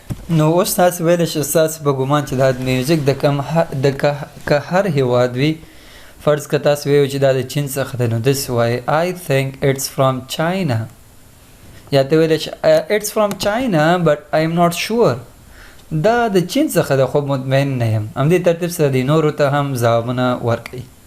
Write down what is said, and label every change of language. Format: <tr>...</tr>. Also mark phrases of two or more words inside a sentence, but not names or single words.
<ps>نو اوس تاسو ویلی چې ستاسو په ګمان چې دا میوزیک د هر هیواد وي فرض که تاسو ویو چې دا د چین څخه دی نو داسې وایي</ps> <en>I think it's from China</en> <ps>یا ته ویلی چې</ps> <en>it's from China but I'm not sure</en> <ps>دا د چین څخه ده خو مطمئن نه یم همدې ترتیب سره د نورو ته هم ځوابونه ورکړئ</ps>